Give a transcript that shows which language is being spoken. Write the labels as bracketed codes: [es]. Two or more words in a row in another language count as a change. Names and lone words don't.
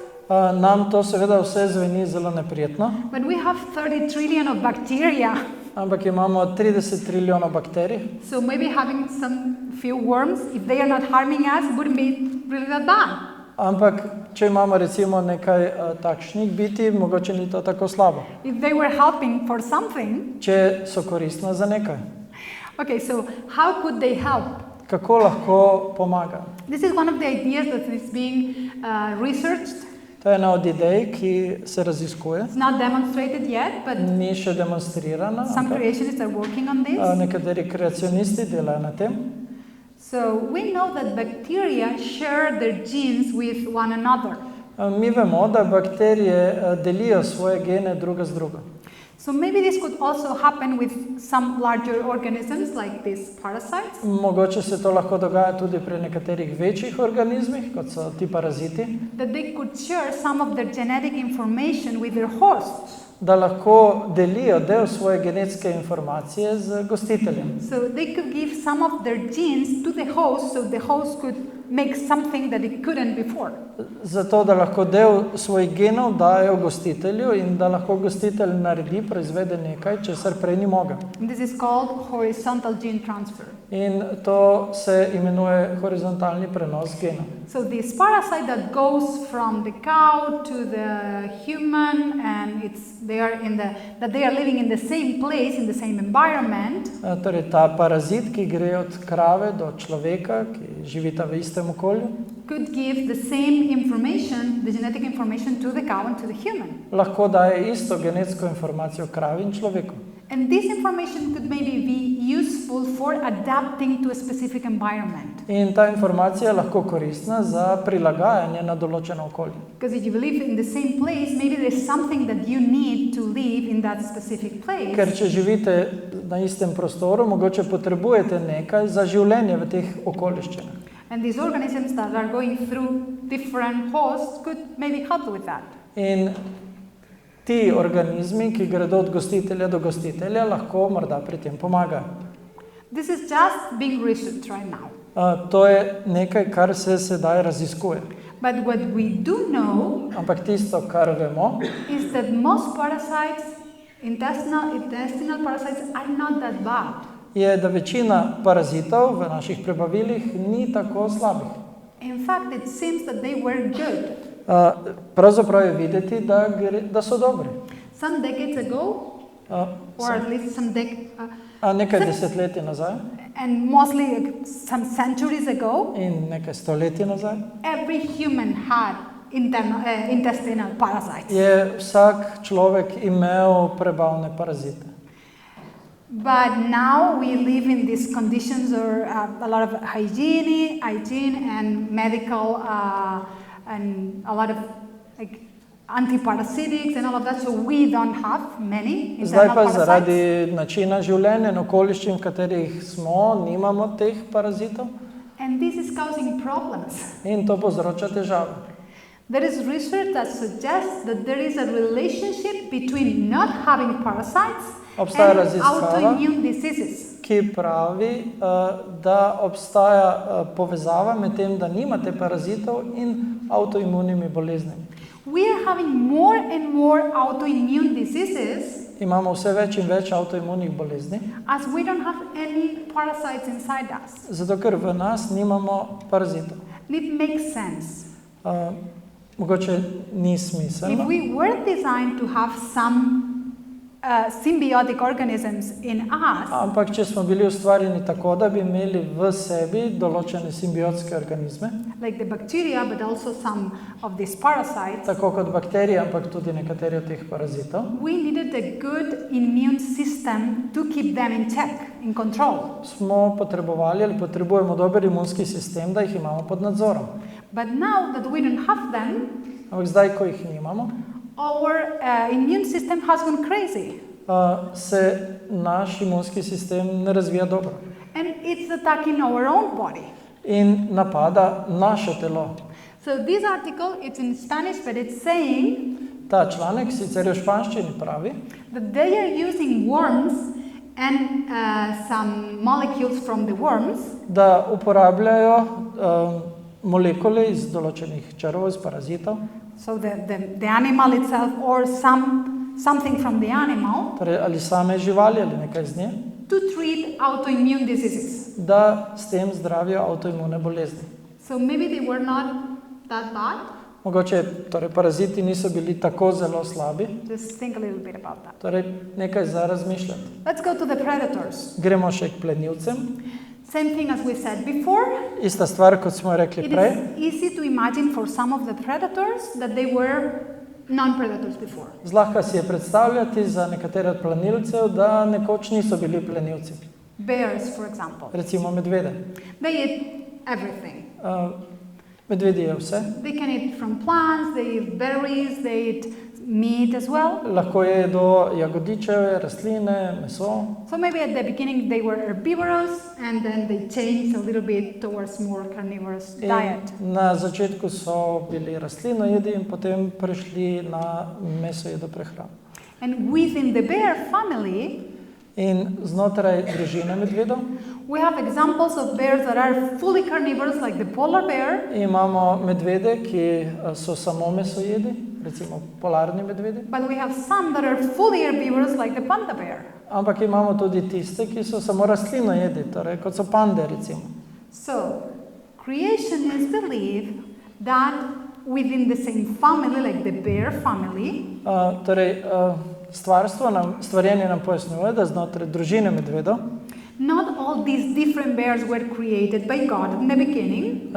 [sl] Nam to seveda vse zveni zelo neprijetno. [en] But we have 30 trillion of bacteria. [sl] Ampak imamo 30 trilijonov bakterij. [en] So maybe having some few worms, if they are not harming us, wouldn't be really that bad. [sl] Ampak če imamo recimo nekaj takšnih biti, mogoče ni to tako slabo. [en] If they were helping for something. [sl] Če so koristna za nekaj. [en] Okay, so how could they help? [sl] Kako lahko pomaga? [en] This is one of the ideas that is being researched. [sl] To je ena od idej, ki se raziskuje. [en] It's not demonstrated yet, but [sl] ni še demonstrirana. [en] Some creationists are working on this. [sl] Nekateri kreacionisti delajo na tem. [en] So we know that bacteria share their genes with one another. [sl] Mi vemo, da bakterije delijo svoje gene druga z drugo. [en] So maybe this could also happen with some larger organisms like these parasites. [sl] Mogoče se to lahko dogaja tudi pri nekaterih večjih organizmih, kot so ti paraziti. [en] That they could share some of their genetic information with their hosts. [sl] Da lahko delijo del svoje genetske informacije z gostiteljem. [en] So they could give some of their genes to the host, so the host could make something that it couldn't before. [sl] Zato, da lahko del svojih genov dajo gostitelju in da lahko gostitelj naredi, proizvede nekaj, česar prej ni mogel. [en] This is called horizontal gene transfer. [sl] In to se imenuje horizontalni prenos genov. [en] So this parasite that goes from the cow to the human and they are living in the same place, in the same environment. [sl] Torej ta parazit, ki gre od krave do človeka, ki živita v istem okolju, [en] could give the same information, the genetic information to the cow and to the human. [sl] Lahko daje isto genetsko informacijo kravi in človeku. [en] And this information could maybe be useful for adapting to a specific environment. [sl] In ta informacija je lahko koristna za prilagajanje na določeno okolje. [en] Because if you live in the same place, maybe there's something that you need to live in that specific place. [sl] Ker če živite na istem prostoru, mogoče potrebujete nekaj za življenje v teh okoliščinah. [en] And these organisms that are going through different hosts could maybe help with that. [sl] In ti organizmi, ki gredo od gostitelja do gostitelja, lahko morda pri tem pomagajo. [en] This is just being researched right now. [sl] To je nekaj, kar se sedaj raziskuje. [en] But what we do know [sl] Ampak tisto, kar vemo, [en] is that most parasites, intestinal parasites, are not that bad. [sl] Je, da večina parazitov v naših prebavilih ni tako slabih. [en] In fact, it seems that they were good. [sl] Pravzaprav je videti, da so dobri. [en] Some decades ago, or at least [sl] nekaj desetletij nazaj, [en] and mostly some centuries ago, [sl] in nekaj stoletij nazaj, [en] every human had intestinal parasites. [sl] Je vsak človek imel prebavne parazite. [en] But now we live in these conditions or a lot of hygiene and medical and a lot of like antiparasitics and all of that, so we don't have many internal parasites. [sl] Zdaj pa zaradi načina življenja in okoliščin, v katerih smo, nimamo teh parazitov. [en] And this is causing problems. [sl] In to povzroča težave. [en] There is research that suggests that there is a relationship between not having parasites [sl] Obstaja [en] and [sl] raziskava, [en] autoimmune diseases. [sl] Ki pravi, da obstaja povezava med tem, da nimate parazitov in avtoimunimi boleznimi. [en] We are having more and more autoimmune diseases [sl] imamo vse več in več avtoimunih bolezni, [en] as we don't have any parasites inside us. [sl] zato ker v nas nimamo parazitov. [en] And it makes sense. [sl] Mogoče ni [en] If [sl] smiselno, [en] we were designed to have some symbiotic organisms in us, [sl] ampak če smo bili ustvarjeni tako, da bi imeli v sebi določene simbiotske organizme, [en] like the bacteria, but also some of these parasites, [sl] tako kot bakterije, ampak tudi nekateri od teh parazitov, [en] we needed a good immune system to keep them in check, in control. [sl] smo potrebovali ali potrebujemo dober imunski sistem, da jih imamo pod nadzorom. [en] But now that we don't have them, [sl] Ampak zdaj, ko jih nimamo, [en] our immune system has gone crazy. [sl] se naš imunski sistem ne razvija dobro [en] And it's attacking our own body. [sl] in napada naše telo. [en] So this article, it's in Spanish, but it's saying [sl] Ta članek sicer je v španščini pravi, [en] that they are using worms and some molecules from the worms [sl] da uporabljajo molekule iz določenih čarov, iz parazitov, [en] so the animal itself or something from the animal [sl] torej ali same živali ali nekaj z nje, [en] to treat autoimmune diseases. [sl] da s tem zdravijo avtoimune bolezni. [en] So maybe they were not that bad. [sl] Mogoče torej paraziti niso bili tako zelo slabi, [en] Just think a little bit about that. [sl] torej nekaj za razmišljati. [en] Let's go to the predators. [sl] Gremo še k plenilcem. [en] Same thing as we said before. [sl] Ista stvar, kot smo rekli [en] It [sl] prej. [en] is easy to imagine for some of the predators that they were non-predators before. [sl] Zlahka si je predstavljati za nekatere od plenilcev, da nekoč niso bili plenilci. [en] Bears, for example. [sl] Recimo medvede. [en] They eat everything. [sl] Medvedi je vse. [en] They can eat from plants, they eat berries, they eat meat as well. [sl] Lahko jedo jagodičeve, rastline, meso. [en] So maybe at the beginning they were herbivorous and then they changed a little bit towards more carnivorous diet. [sl] In na začetku so bili rastlinojedi in potem prešli na mesojedo prehrano. [en] And within the bear family, [sl] In znotraj družine medvedov [en] we have examples of bears that are fully carnivorous, like the polar bear, [sl] imamo medvede, ki so samo mesojedi, recimo polarni medvedi, [en] but we have some that are fully herbivorous, like the panda bear. [sl] ampak imamo tudi tiste, ki so samo rastlinojedi, torej kot so pande recimo. [en] So, creationists believe that within the same family, like the bear family, [sl] Stvarjenje nam pojasnjuje, da znotraj družine medvedov [en] not all these different bears were created by God in the beginning.